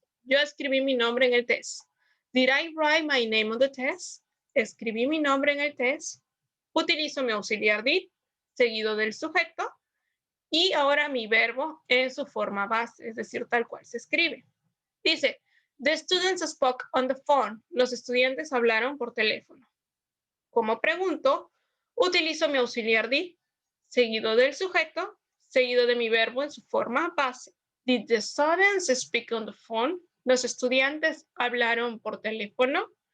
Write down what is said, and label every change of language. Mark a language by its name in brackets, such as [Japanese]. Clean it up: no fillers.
[Spanish] Yo escribí mi nombre en el test. [English] Did I write my name on the test? [Spanish] Escribí mi nombre en el test. Utilizo mi auxiliar did, seguido del sujeto, y ahora mi verbo en su forma base, es decir, tal cual se escribe. Dice, [English] the students spoke on the phone. [Spanish] Los estudiantes hablaron por teléfono. Como pregunto, utilizo mi auxiliar did, seguido del sujeto, seguido de mi verbo en su forma base. [English] Did the students speak on the phone? [Spanish] Los estudiantes hablaron por teléfono.